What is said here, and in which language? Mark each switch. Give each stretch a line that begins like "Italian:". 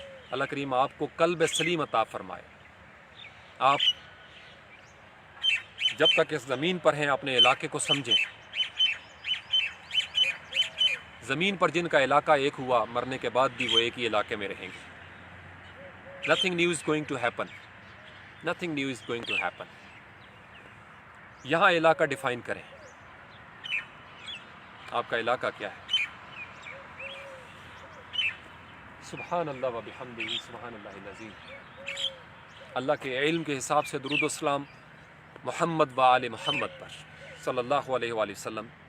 Urdu: اللہ کریم آپ کو قلب سلیم عطا فرمائے. آپ جب تک اس زمین پر ہیں اپنے علاقے کو سمجھیں. زمین پر جن کا علاقہ ایک ہوا, مرنے کے بعد بھی وہ ایک ہی علاقے میں رہیں گے.
English: Nothing new is going to happen. Nothing new is going to happen.
Urdu: یہاں علاقہ ڈیفائن کریں. آپ کا علاقہ کیا ہے؟
Arabic: سبحان اللہ و بحمدہ, سبحان اللہ العظیم.
Urdu: اللہ کے علم کے حساب سے درود و سلام محمد و آل محمد پر صلی اللہ علیہ وآلہ وسلم.